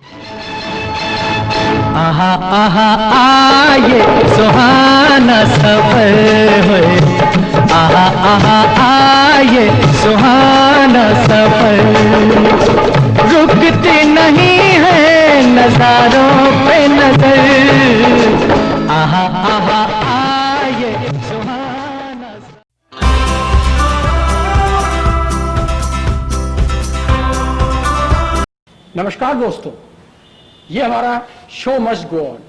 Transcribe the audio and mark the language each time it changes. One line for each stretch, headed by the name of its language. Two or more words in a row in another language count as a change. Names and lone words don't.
Hindi: आहा आहा आये सुहाना सफर होए, आहा आहा आये सुहाना सफर, रुकती नहीं है नजारों पे नजर, आहा आहा आये सुहाना सफर। नमस्कार दोस्तों, ये हमारा
English: show must go on.